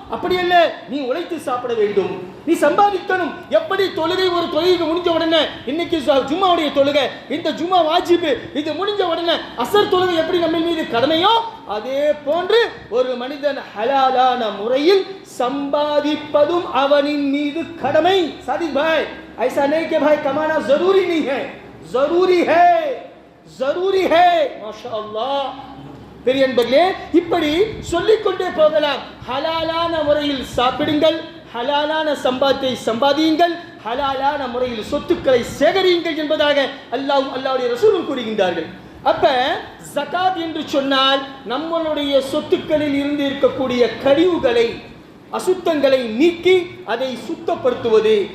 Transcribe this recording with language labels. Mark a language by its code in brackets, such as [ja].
[ta] அப்படி அல்ல, நீ உழைத்து சாப்பிட வேண்டும், நீ சம்பாதிக்கணும். எப்படி தொழுகை ஒரு தொழுகை முடிஞ்ச உடனே, இன்னைக்கு ஜும்மாவுடைய தொழுகை, இந்த ஜும்மா வாஜிபு, இது முடிஞ்ச உடனே அசர் தொழுகை எப்படி நம்ம மீது கடமையோ, அதே போன்று ஒரு மனிதன் ஹலாலான முறையில் சம்பாதிப்பதும் அவனின் மீது கடமை. [hi] சாதிக் பாய், ऐसा नहीं कि भाई कमाना जरूरी नहीं है, जरूरी है, जरूरी है. माशाअल्लाह. [ta] பெரிய அன்பர்களே, இப்படி சொல்லிக்கொண்டே போகலாம். ஹலாலான முறையில் சாப்பிடுங்கள், ஹலாலான சம்பாத்தை சம்பாதியுங்கள், ஹலாலான முறையில் சொத்துக்களை சேகரியுங்கள் என்பதாக அல்லாஹ்வும் அல்லாஹ்வுடைய ரசூலும் கூறுகின்றார்கள். அப்ப ஜகாத் என்று சொன்னால் நம்மளுடைய சொத்துக்களில் இருந்து இருக்கக்கூடிய கழிவுகளை, அசுத்தங்களை நீக்கி அதை சுத்தப்படுத்துவது.